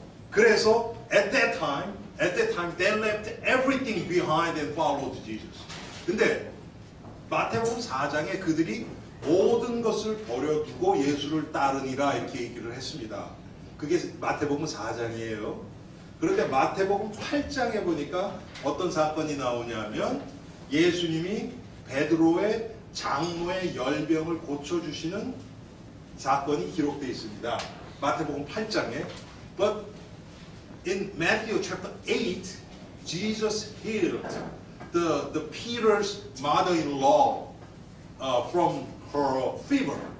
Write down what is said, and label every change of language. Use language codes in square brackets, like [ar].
[ko] 그래서 [en] at that time, they left everything behind and followed Jesus. [ko] 근데 마태복음 4장에 그들이 모든 것을 버려두고 예수를 따르니라 이렇게 얘기를 했습니다. 그게 마태복음 4장이에요. 그런데 마태복음 8장에 보니까 어떤 사건이 나오냐면 예수님이 베드로의 장모의 열병을 고쳐주시는 사건이 기록되어 있습니다. 마태복음 8장에. [en] But in Matthew chapter 8, Jesus healed the Peter's mother-in-law from her fever.